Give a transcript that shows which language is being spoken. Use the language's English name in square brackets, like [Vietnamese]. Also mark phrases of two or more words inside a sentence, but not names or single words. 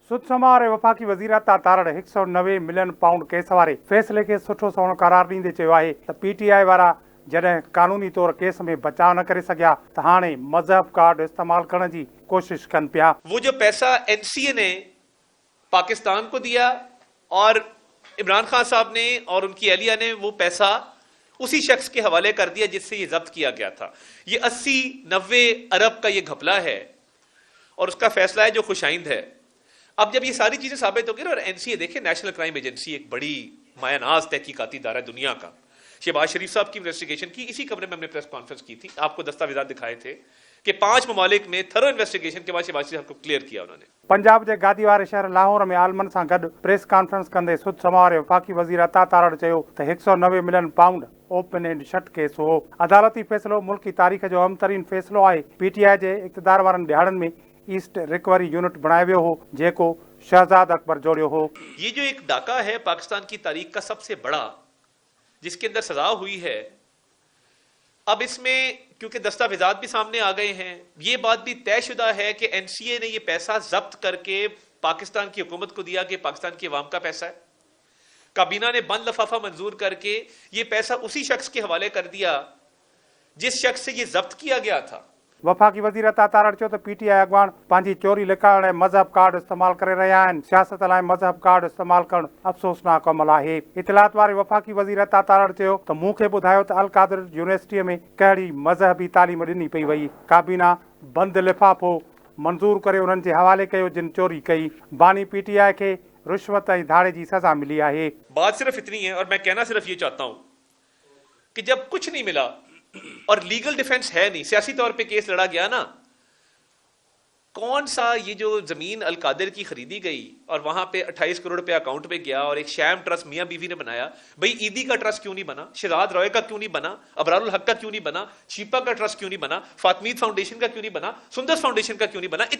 [Sindhi] सुषमा और वफ़ाक़ी वज़ीर अता तारड़ 190 मिलियन पाउंड केस वारे फ़ैसिले खे सुठो सवणो करार ॾींदे चयो आहे त पीटीआई वारा जॾहिं क़ानूनी तौर केस में बचाव न करे सघिया त हाणे मज़हब कार्ड इस्तेमाल करण जी कोशिश कनि पिया। [Urdu] وہ جو پیسہ این سی اے نے پاکستان کو دیا اور عمران خان صاحب نے اور ان کی اہلیہ نے وہ پیسہ اسی شخص کے حوالے کر دیا جس سے یہ ضبط کیا گیا تھا. یہ 80-90 ارب کا یہ گھپلا ہے اور اس کا فیصلہ ہے جو خوش آئند ہے. اب جب یہ ساری چیزیں ثابت ہوگی نا، اور این سی اے دیکھے، نیشنل کرائم ایجنسی ایک بڑی مایہ ناز تحقیقاتی ادارہ ہے دنیا کا. شہباز شریف صاحب کی انویسٹیگیشن کی، اسی کمرے میں ہم نے [English] press conference [Urdu] کی تھی، آپ کو دستاویزات دکھائے تھے کہ 5 ممالک میں [English] thorough investigation [Urdu] کے بعد شہباز شریف صاحب کو کلیئر کیا انہوں نے. [Sindhi] पंजाब के गादी वारे शहर लाहौर में आलमन से गॾु [English] press conference [Sindhi] कंदे सुषमा और वफ़ाक़ी वज़ीर अता तारड़ चयो त 190 मिलियन पाउंड [English] open and shut case [Sindhi] हो। अदालती फैसलो मुल्की तारीख़ जो अहम तरीन फैसलो आहे। पीटीआई के इक़्तिदार वारनि ॾियाड़नि में ईस्ट रिकवरी यूनिट बनायो वियो हो जेको शहजाद अकबर जोड़ियो हो। [Urdu] یہ جو ایک ڈاکا ہے پاکستان کی تاریخ کا سب سے بڑا، جس کے اندر سزا ہوئی ہے، اب اس میں کیونکہ دستاویزات بھی سامنے آ گئے ہیں، یہ بات بھی طے شدہ ہے کہ این سی اے نے یہ پیسہ ضبط کر کے پاکستان کی حکومت کو دیا کہ پاکستان کی عوام کا پیسہ ہے. کابینہ نے بند لفافہ منظور کر کے یہ پیسہ اسی شخص کے حوالے کر دیا جس شخص سے یہ ضبط کیا گیا تھا. [Sindhi] वफ़ाक़ी वज़ीर अता तारड़ चयो त पीटीआई अॻवान पंहिंजी चोरी लिकाइण ऐं मज़हब कार्ड इस्तेमाल करे रहिया आहिनि। सियासत लाइ मज़हब कार्ड इस्तेमाल करणु अफ़सोसनाक अमल आहे। इतलात वारे वफ़ाक़ी वज़ीर अता तारड़ चयो त मूंखे ॿुधायो त अल कादिर यूनिवर्सिटीअ में कहिड़ी मज़हबी तालीम ॾिनी पई वई। काबीना बंदि लिफ़ाफ़ो मंज़ूर करे उन्हनि जे हवाले कयो जिन चोरी कई। बानी पीटीआई खे रिश्वत ऐं धाड़े जी सज़ा मिली आहे। [Urdu] بات صرف اتنی ہے اور میں کہنا صرف یہ چاہتا ہوں کہ جب کچھ نہیں ملا اور [English] legal defense [Urdu] ہے نہیں، سیاسی طور پہ کیس لڑا گیا نا، کون سا یہ جو زمین القادر کی خریدی گئی اور وہاں پہ 28 کروڑ روپیہ اکاؤنٹ پہ گیا اور ایک [English] sham trust [Urdu] میاں بیوی نے بنایا، بھائی ایدھی کا ٹرسٹ کیوں نہیں بنا، شہزاد رائے کا کیوں نہیں بنا، ابرار الحق کا کیوں نہیں بنا، شپا کا ٹرسٹ کیوں نہیں بنا، فاطمید فاؤنڈیشن کا کیوں نہیں بنا، سندر فاؤنڈیشن کا کیوں نہیں بنا?